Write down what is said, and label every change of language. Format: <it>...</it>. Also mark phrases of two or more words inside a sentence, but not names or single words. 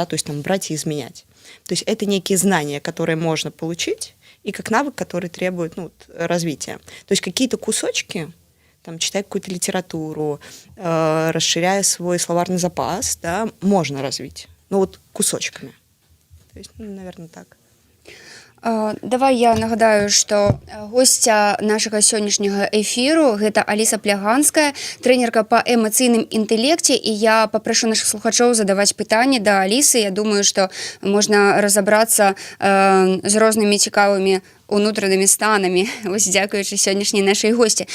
<ru>То есть там брать и изменять. То есть это некие знания, которые можно получить, и как навык, который требует, ну, развития. То есть какие-то кусочки, там, читая какую-то литературу, расширяя свой словарный запас, да, можно развить. Ну вот кусочками. То есть, ну, наверное, так.</ru> <be>Давай я нагадаю, што госця нашага сённяшняга эфіру гэта Аліса Пляганская, трэнерка па эмацыйным інтэлекце, і я папрашу нашых слухачоў задаваць пытанні да Алісы. Я думаю, што можна разабрацца з рознымі цікавымі унутранымі станамі, вось дзякуючы сённяшняй нашай госці.</be>